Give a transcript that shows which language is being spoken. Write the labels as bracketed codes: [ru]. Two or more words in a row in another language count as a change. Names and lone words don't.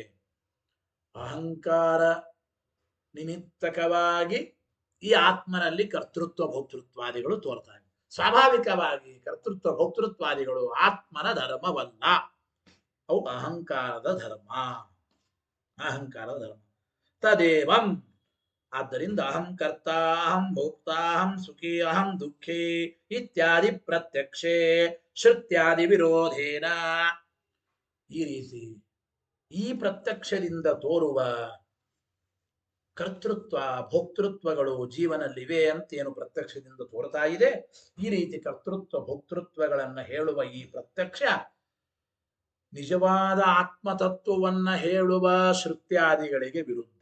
[kn] ಅಹಂಕಾರ ನಿಮಿತ್ತಕವಾಗಿ ಈ ಆತ್ಮನಲ್ಲಿ ಕರ್ತೃತ್ವ ಭೋಕ್ತೃತ್ವಾದಿಗಳು ತೋರ್ತಾ ಇವೆ. ಸ್ವಾಭಾವಿಕವಾಗಿ ಕರ್ತೃತ್ವ ಭೋಕ್ತೃತ್ವಾದಿಗಳು ಆತ್ಮನ ಧರ್ಮವಲ್ಲ, ಅವು ಅಹಂಕಾರದ ಧರ್ಮ. ಅಹಂಕಾರದ ಧರ್ಮ ತದೇವಂ. [sa] ಆದ್ದರಿಂದ ಅಹಂ ಕರ್ತ, ಅಹಂ ಭೋಕ್ತ, ಅಹಂ ಸುಖಿ, ಅಹಂ ದುಃಖಿ ಇತ್ಯಾದಿ ಪ್ರತ್ಯಕ್ಷೆ ಶ್ರುತ್ಯಾದಿ ವಿರೋಧೇನ. [kn] ಈ ರೀತಿ ಈ ಪ್ರತ್ಯಕ್ಷದಿಂದ ತೋರುವ ಕರ್ತೃತ್ವ ಭೋಕ್ತೃತ್ವಗಳು ಜೀವನಲ್ಲಿವೆ ಅಂತೇನು ಪ್ರತ್ಯಕ್ಷದಿಂದ ತೋರ್ತಾ ಇದೆ, ಈ ರೀತಿ ಕರ್ತೃತ್ವ ಭೋಕ್ತೃತ್ವಗಳನ್ನ ಹೇಳುವ ಈ ಪ್ರತ್ಯಕ್ಷ ನಿಜವಾದ ಆತ್ಮತತ್ವವನ್ನ ಹೇಳುವ ಶ್ರುತ್ಯಾದಿಗಳಿಗೆ ವಿರುದ್ಧ.